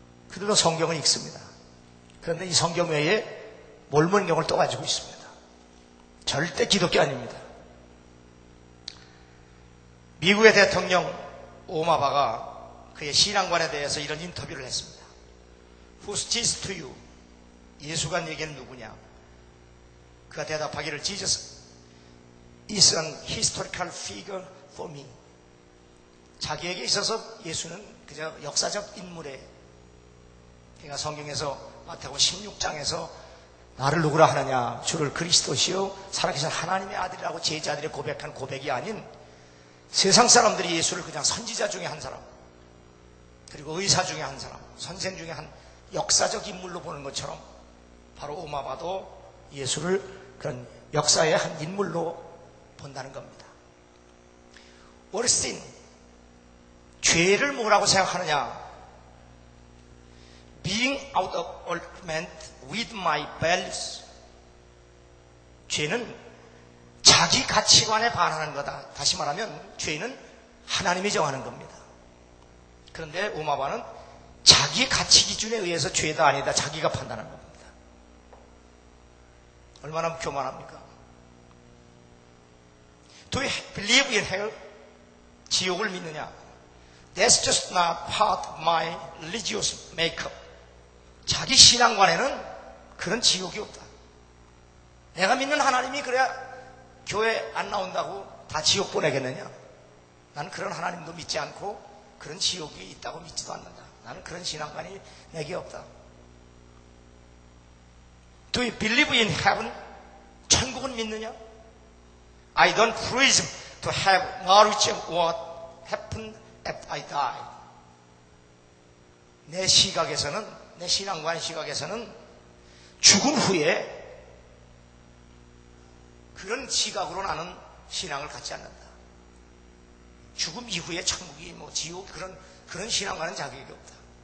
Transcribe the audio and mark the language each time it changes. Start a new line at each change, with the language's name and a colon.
Korean: 그들도 성경을 읽습니다. 그런데 이 성경 외에 몰몬교를 또 가지고 있습니다. 절대 기독교 아닙니다. 미국의 대통령 오바마가 그의 신앙관에 대해서 이런 인터뷰를 했습니다.
English: Who's Jesus to you?
Korean: 예수가 네게는 누구냐? 그가 대답하기를
English: Jesus is an historical figure for me.
Korean: 자기에게 있어서 예수는 그저 역사적 인물에, 그러니까 성경에서 마태복음 16장에서 나를 누구라 하느냐? 주를 그리스도시요 살아계신 하나님의 아들이라고 제자들이 고백한 고백이 아닌 세상 사람들이 예수를 그냥 선지자 중에 한 사람, 그리고 의사 중에 한 사람, 선생 중에 한 역사적 인물로 보는 것처럼 바로 오바마도 예수를 그런 역사의 한 인물로 본다는 겁니다.
English: What is sin?
Korean: 죄를 뭐라고 생각하느냐?
English: Being out of alignment with my values.
Korean: 죄는 자기 가치관에 반하는 거다. 다시 말하면 죄는 하나님이 정하는 겁니다. 그런데 오바마는 자기 가치 기준에 의해서 죄다 아니다 자기가 판단하는 겁니다. 얼마나 교만합니까?
English: Do you believe in hell?
Korean: 지옥을 믿느냐?
English: That's just not part of my religious makeup.
Korean: 자기 신앙관에는 그런 지옥이 없다. 내가 믿는 하나님이 그래야 교회 안 나온다고 다 지옥 보내겠느냐? 나는 그런 하나님도 믿지 않고 그런 지옥이 있다고 믿지도 않는다. 나는 그런 신앙관이 내게 없다.
English: Do you believe in heaven?
Korean: 천국은 믿느냐?
English: I don't presume to have knowledge of what happened after I die.
Korean: 내 시각에서는, 내 신앙관 시각에서는 죽은 후에 그런 시각으로 나는 신앙을 갖지 않는다. 죽음 이후에 천국이 뭐 지옥 그런 신앙과는 자격이 없다.